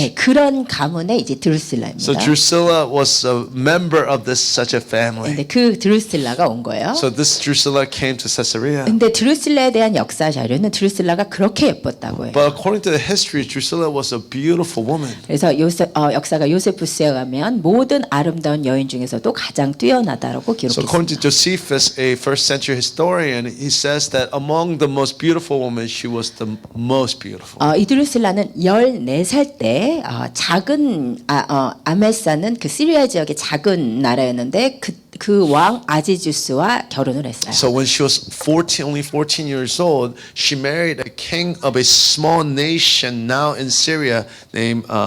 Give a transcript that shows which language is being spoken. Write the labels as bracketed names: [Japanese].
[Korean] 예, 그런 가문의 이제 드루실라입니다. [English] So Drusilla was a member of such a family. [Korean] 근데 그 드루실라가 온 거예요. [English] So this Drusilla came to Caesarea. [Korean] 근데 드루실라에 대한 역사 자료는 드루실라가 그렇게 예뻤다고 해요. [English] But according to the history, Drusilla was a beautiful woman. [Korean] 그래서 역사가 요세푸스에 가면 모든 아름다운 여인 중에서도 가장 뛰어나다라고 [English] So according to Josephus, a first century historian, he says that among the most beautiful women, she was the most beautiful. [Korean] 이 드루실라는 14살 때 작은 아메사는 그 시리아 지역의 작은 나라였는데 그 왕 아지주스와 결혼을 했어요. [English] So when she was only 14 years old, she married a king of a small nation now in Syria named